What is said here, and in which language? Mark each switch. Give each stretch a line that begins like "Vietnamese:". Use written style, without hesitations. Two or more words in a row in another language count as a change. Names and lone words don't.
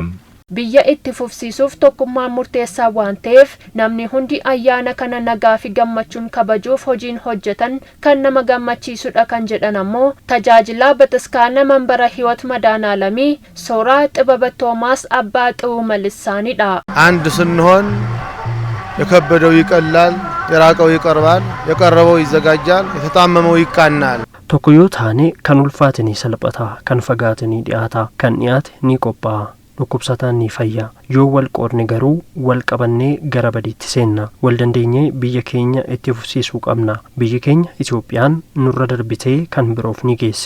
Oromo: Biyya itti fufsiisuuf tokkummaan murteessaa waan ta'eef namni hundi ayyaana kana nagaa fi gammachuun kabajuuf hojiin hojjetan kan nama gammachiisudha kan jedhan ammoo tajaajilaa bataskaana manbara hiwat madaanaalamii Sooraa Xibaba Toomaas Abbaa Xuu Malisaanidha.
Amharic: አንድ ስንሆን የከበደው ይቀላል፣ የራቀው ይቀርባል፣ የቀረበው ይዘጋጃል፣ የተጣመመው ይቃናል።
Oromo: tokko yoo taane kan ulfaate ni salphata, kan fagaate ni dhiyaata, kan dhiyaate ni qophaa'a. dhukkubsataan ni fayya. Yoo wal qoodne garuu wal qabannee gara badiitti seenna. Wal dandeenyee biyya keenya itti fufsiisuu qabna. Biyyi keenya Itoophiyaan nurra darbitee kan biroof ni geessi.